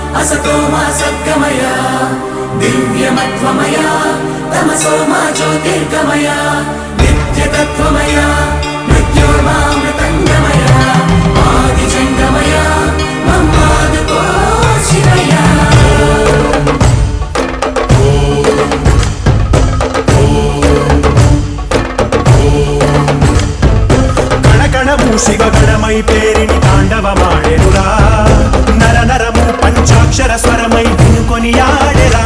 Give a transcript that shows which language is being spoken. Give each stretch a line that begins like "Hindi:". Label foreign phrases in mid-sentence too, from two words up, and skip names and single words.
Sanskrit: असतो मा सद्गमय दिव्यमत्वमय तमसो मा ज्योतिर्गमय नित्यतत्त्वमय मृत्योर्मामृतङ्गमय आदिजङ्गमय मम्मादुको शिवय
Telugu: శివగణమై పేరిని తాండవమాడెరురా నర నరము పంచాక్షర స్వరమై వినుకొని ఆడెరా